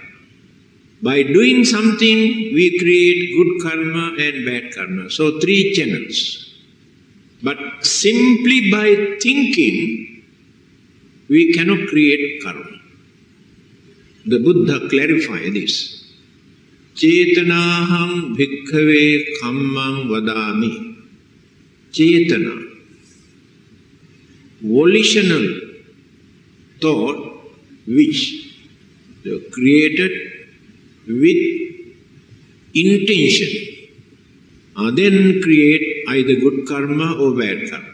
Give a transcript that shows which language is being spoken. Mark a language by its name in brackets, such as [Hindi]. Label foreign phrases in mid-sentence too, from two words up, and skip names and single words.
[English] By doing something we create good karma and bad karma. So 3 channels. But simply by thinking we cannot create karma. The Buddha clarified this. [Pali] Chetanaham bhikkhave kammam vadami. Chetana, [English] volitional thought which they created with intention, then create either good karma or bad karma.